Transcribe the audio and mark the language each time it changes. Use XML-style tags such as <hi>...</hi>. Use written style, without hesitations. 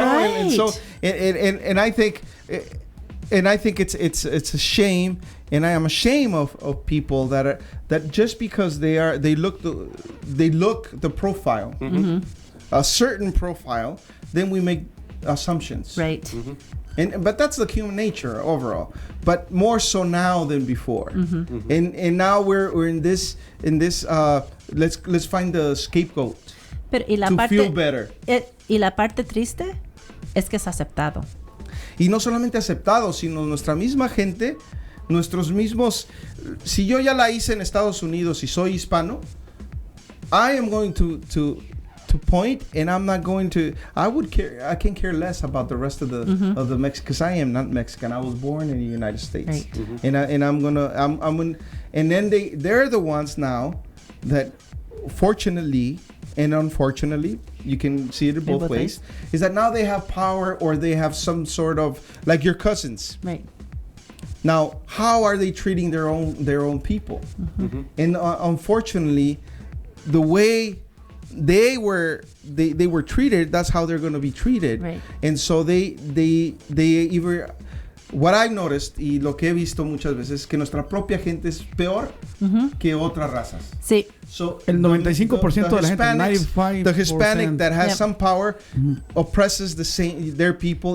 <en>And so and I think it's a shame, and I am ashamed of people that just because they look the profile, a certain profile, then we make assumptions, Right. But that's the human nature overall. But more so now than before. And now we're in this let's find the scapegoat</en> <es>Pero, y la</es> <en>to</en> <es>parte,</es> <en>feel better.</en> <es>y la parte triste es que es aceptado. Y no solamente aceptado, sino nuestra misma gente, nuestros mismos. Si yo ya la hice en Estados Unidos y soy hispano,</es> <en>I am going to point, and I'm not going to. I can care less about the rest of the Mexican, because I am not Mexican. I was born in the United States, Right. and and then they're the ones now that, fortunately and unfortunately, you can see it both ways, is that now they have power, or they have some sort of, like your cousins. Right. Now, how are they treating their own people? And unfortunately, the way they were treated, that's how they're going to be treated. Right. And so they either, what I've noticed</en> <es>y lo que he visto muchas veces, es que nuestra propia gente es peor que otras razas. Sí.</es> <en>So</en> <es>El 95% de la gente,</es> <en>Hispanics, the Hispanic that has Yep. some power oppresses their people</en>